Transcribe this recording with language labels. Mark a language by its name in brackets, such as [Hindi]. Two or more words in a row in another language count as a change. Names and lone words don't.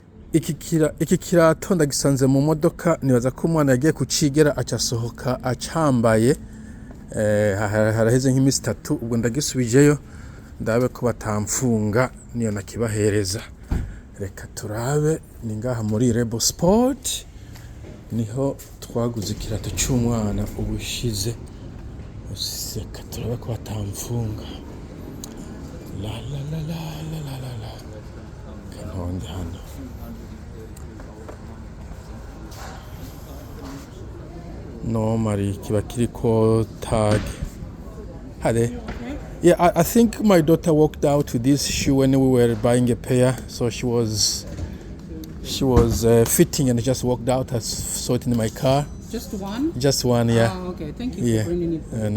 [Rundi] iki kirato ndagisanze mu modoka, nibaza ko umwana yagiye kucigera acasohoka acambaye, haraheze nk'imisi 3, ubwo ndagisubijeyo ndabe ko batamfunga niyo nakibahereza. Reka turabe, ni ngaha muri Rebo Sport niho twaguze ikirato cy'umwana ubushize. Reka turabe ko batamfunga. La la la la la la la la. Kanonde hano. Normally kiba kiriko tag. Hade. [English] Yeah, I think my daughter walked out with this shoe when we were buying a pair, so she was fitting and just walked out. I saw it in my car. Just one? Just one, yeah. Oh, okay. Thank you for bringing it.